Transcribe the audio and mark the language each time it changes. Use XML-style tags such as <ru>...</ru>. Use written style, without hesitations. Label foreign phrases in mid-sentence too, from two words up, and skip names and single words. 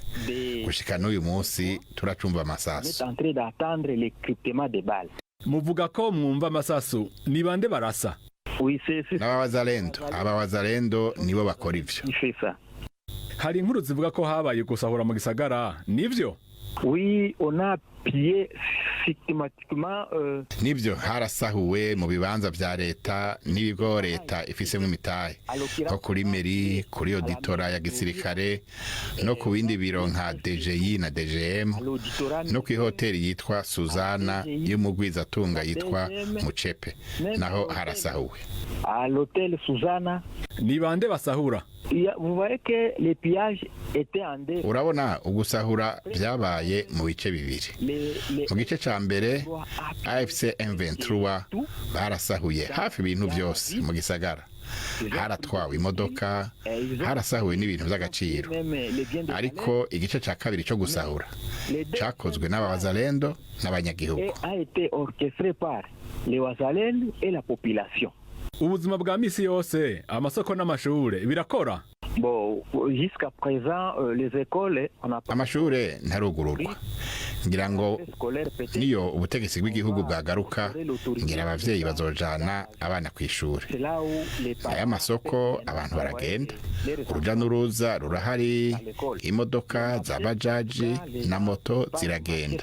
<rn>Gushika n'uyu munsi turacumva amasasu. muvuga ko mwumva amasasu ni bande barasa? Abawazalendo nibo bakora ivyo. Hari inkuru zivuga ko habaye gusahura mu gisagara, nivyo?</rn> <fr>Oui, on a pillé systématiquement</fr> <rn>nivyo harasahuwe mu bibanza vya leta n'ibigo leta ifisemo imitahe nko kuri meri, kuri auditora ya gisirikare no ku bindi biro nka DGI na DGM no ku hoteli yitwa Suzana y'umugwizatunga yitwa Mucepe naho harasahuwe.</rn> <fr>À l'hôtel Suzana.</fr> <rn>Ni bande basahura?</rn> <fr>Vous voyez que les pillages étaient en deux.</fr> <rn>Urabona ugusahura byabaye mu bice bibiri. Mu gice ca mbere AFC M23 barasahuye hafi ibintu byose mu gisagara. Haratwawe imodoka, harasahuwe n'ibintu by'agaciro. Ariko igice ca kabiri cyo gusahura cakozwe n'abawazalendo n'abanyagihugu.</rn> <fr>A été orchestré par les wazalendo et la population.</fr> <rn>Ubuzima bwa misi yose amasoko n'amashure birakora?</rn> <fr>Bon, jusqu'à présent les écoles on a</fr> <rn>amashure ntarugururwa. Ngira ngo niyo ubutegetsi bw'igihugu bwagaruka ngira abavyeyi bazojana abana kw'ishure. Aya masoko abantu baragenda, uruja n'uruza rurahari, imodoka za bajaji na moto ziragenda.</rn>